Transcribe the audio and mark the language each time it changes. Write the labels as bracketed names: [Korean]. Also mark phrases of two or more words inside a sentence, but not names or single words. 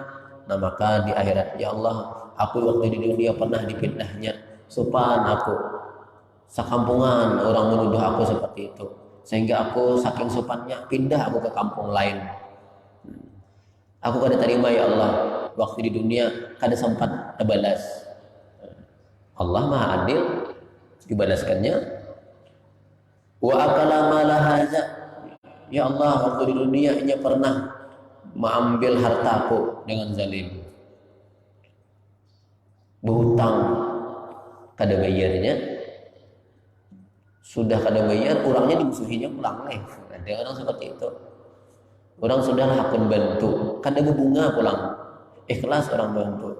[Banjar] Nah maka di akhirat, [Arabic] يا الله, [Banjar] aku waktu di dunia pernah dipitnahnya, supan aku sekampungan orang menuduh aku seperti itu, sehingga aku saking supannya pindah aku ke kampung lain. Aku kada terima [Arabic] يا الله, [Banjar] waktu di dunia kada sempat balas. Allah Maha Adil, dibalaskannya. [Arabic] وأكل مال هذا, يا الله, [Banjar] waktu di dunia ia pernah mengambil hartaku dengan zalim. Berhutang kada bayarnya, sudah kada bayar, orangnya dimusuhinya pulang nih. Ada orang seperti itu. Orang sudah hakun bantu, kada berbunga pulang. Ikhlas orang bantu.